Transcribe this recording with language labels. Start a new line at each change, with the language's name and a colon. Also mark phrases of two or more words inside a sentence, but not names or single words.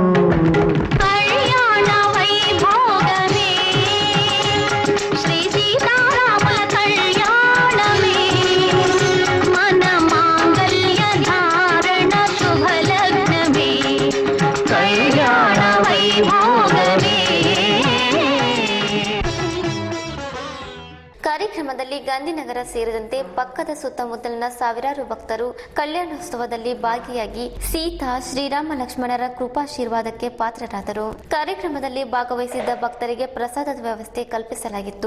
Telugu: కళ్యాణ వైభోగమే శ్రీ సీతారాముల కళ్యాణమే మన మాంగళ్య ధారణ శుభ లగ్నమే. కళ్యాణ వైభోగమే.
Kannada: ಕಾರ್ಯಕ್ರಮದಲ್ಲಿ ಗಾಂಧಿನಗರ ಸೇರಿದಂತೆ ಪಕ್ಕದ ಸುತ್ತಮುತ್ತಲಿನ ಸಾವಿರಾರು ಭಕ್ತರು ಕಲ್ಯಾಣೋತ್ಸವದಲ್ಲಿ ಭಾಗಿಯಾಗಿ ಸೀತಾ ಶ್ರೀರಾಮ ಲಕ್ಷ್ಮಣರ ಕೃಪಾಶೀರ್ವಾದಕ್ಕೆ ಪಾತ್ರರಾದರು. ಕಾರ್ಯಕ್ರಮದಲ್ಲಿ ಭಾಗವಹಿಸಿದ್ದ ಭಕ್ತರಿಗೆ ಪ್ರಸಾದದ ವ್ಯವಸ್ಥೆ ಕಲ್ಪಿಸಲಾಗಿತ್ತು.